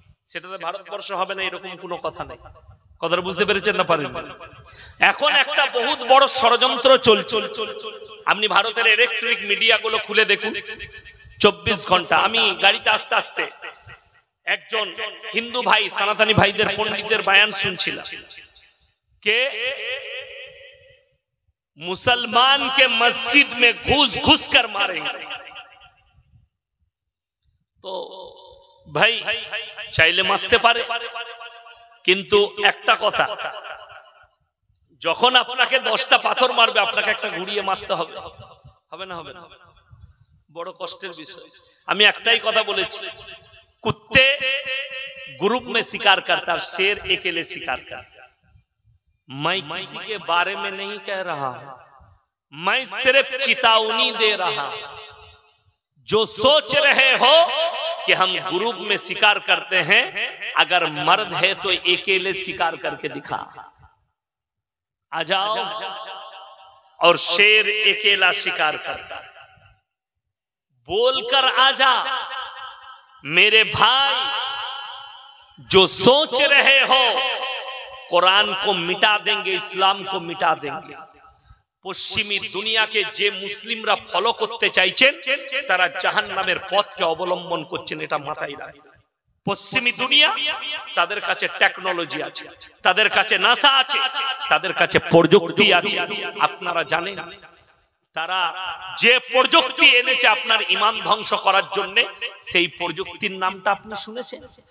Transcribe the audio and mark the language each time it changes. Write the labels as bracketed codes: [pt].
[bn] সেটাতে ভারতবর্ষ হবে না এরকম কোনো কথা নেই। কথাটা বুঝতে পেরেছেন না পারেন? এখন একটা বহুত বড় ষড়যন্ত্র চলছে। আপনি ভারতের ইলেকট্রিক মিডিয়া গুলো খুলে দেখুন, 24 ঘন্টা। আমি গাড়িতে আস্তে আস্তে একজন হিন্দু ভাই, সনাতনী ভাইদের, পণ্ডিতদের বয়ান শুনছিলাম। [hi] কে मुसलमान के मस्जिद में घुस घुस कर मारेंगे। [bn] तो भाई চাইলে মারতে পারে, কিন্তু একটা কথা, যখন আপনাকে 10টা পাথর মারবে আপনাকে একটা ঘুরিয়ে মারতে হবে। হবে না? হবে না? বড় কষ্টের বিষয়। আমি একটাই কথা বলেছি, কুত্তে [hi] ग्रुप में शिकार करता है, शेर अकेले शिकार करता है। मैं किसी के बारे में नहीं कह रहा, मैं सिर्फ चेतावनी दे रहा। जो सोच रहे हो कि हम ग्रुप में शिकार करते हैं, अगर मर्द है तो अकेले शिकार करके दिखा। आ जाओ, और शेर अकेला शिकार करता, बोलकर आ जा मेरे भाई। जो सोच रहे हो কোরআন को मिटा देंगे, ইসলাম को मिटा देंगे। [bn] পশ্চিমী দুনিয়াকে যে মুসলিমরা ফলো করতে চাইছেন তারা জাহান্নামের পথকে অবলম্বন করছেন, এটা মাথায় রাখবেন। পশ্চিমী দুনিয়া, তাদের কাছে টেকনোলজি আছে, তাদের কাছে নাসা আছে, তাদের কাছে প্রযুক্তি আছে। আপনারা জানেন তারা যে প্রযুক্তি এনেছে আপনার ঈমান ধ্বংস করার জন্য, সেই প্রযুক্তির নামটা আপনি শুনেছেন?